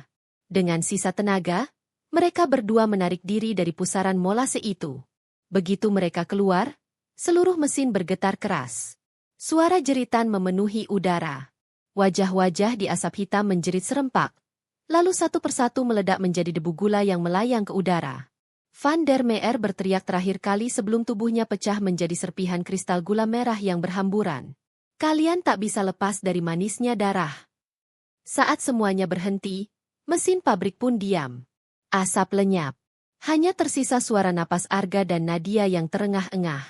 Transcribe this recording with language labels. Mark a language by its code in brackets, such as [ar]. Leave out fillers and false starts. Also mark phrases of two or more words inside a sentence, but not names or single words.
[id] Dengan sisa tenaga, mereka berdua menarik diri dari pusaran molase itu. Begitu mereka keluar, seluruh mesin bergetar keras. Suara jeritan memenuhi udara. Wajah-wajah di asap hitam menjerit serempak, lalu satu persatu meledak menjadi debu gula yang melayang ke udara. Van der Meer berteriak terakhir kali sebelum tubuhnya pecah menjadi serpihan kristal gula merah yang berhamburan. Kalian tak bisa lepas dari manisnya darah. Saat semuanya berhenti, mesin pabrik pun diam. Asap lenyap. Hanya tersisa suara napas Arga dan Nadia yang terengah-engah.